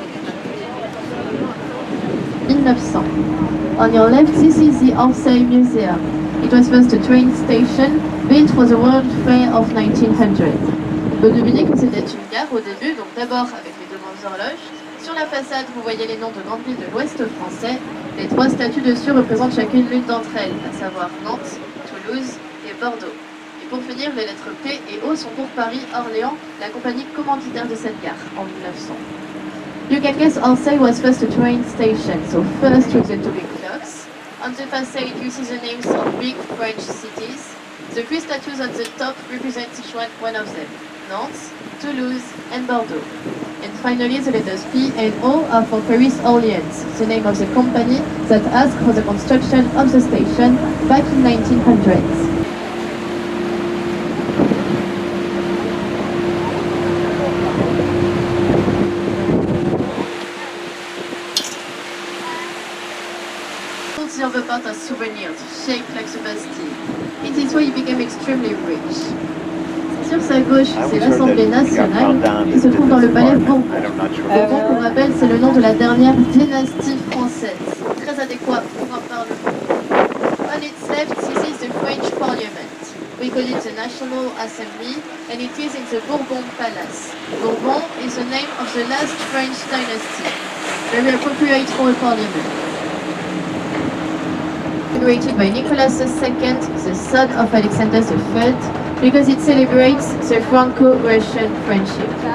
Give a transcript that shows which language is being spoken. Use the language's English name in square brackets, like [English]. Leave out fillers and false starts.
[English] 1900. On your left, this is the Orsay Museum. It was first a train station built for the World Fair of 1900. [French] On peut deviner que c'était une gare au début, donc d'abord avec les deux grandes horloges. Sur la façade, vous voyez les noms de grandes villes de l'Ouest français. Les trois statues dessus représentent chacune l'une d'entre elles, à savoir Nantes, Toulouse et Bordeaux. Et pour finir, les lettres P et O sont pour Paris, Orléans, la compagnie commanditaire de cette gare en 1900. [English] You can guess Orsay was first a train station, so first with the two big clocks. On the facade you see the names of big French cities. The three statues on the top represent each one of them, Nantes, Toulouse and Bordeaux. And finally the letters P and O are for Paris Orleans, the name of the company that asked for the construction of the station back in 1900s. Silver pot as souvenirs, shaped like the Bastille. In this way, he became extremely rich. [French] Sur sa gauche, c'est l'Assemblée nationale qui se trouve dans le palais Bourbon. Bourbon, pour rappel, c'est le nom de la dernière dynastie française, très adéquat pour un parlement. [English] On its left, this is the French Parliament. We call it the National Assembly, and it is in the Bourbon Palace. Bourbon is the name of the last French dynasty, very appropriate for a parliament. Inaugurated by Nicholas II, the son of Alexander III, because it celebrates the Franco-Russian friendship.